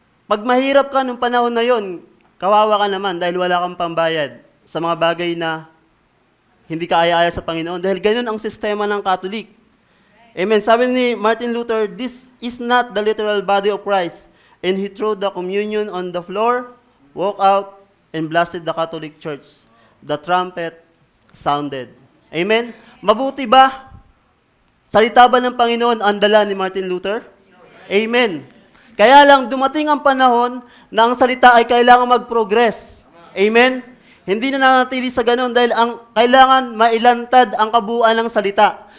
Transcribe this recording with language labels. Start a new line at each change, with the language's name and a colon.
Filipino: Pag mahirap ka nung panahon na yon, kawawa ka naman dahil wala kang pambayad sa mga bagay na hindi ka aya-aya sa Panginoon. Dahil ganyan ang sistema ng Catholic. Amen. Sabi ni Martin Luther,
English: this is not the literal body of Christ. And he threw the communion on the floor, walked out, and blasted the Catholic Church. The trumpet sounded. Amen?
Filipino: Mabuti ba? Salita ba ng Panginoon ang dala ni Martin Luther? Amen. Kaya lang dumating ang panahon na ang salita ay kailangan mag-progress. Amen? Hindi na nanatili sa ganun dahil kailangan mailantad ang kabuuan ng salita.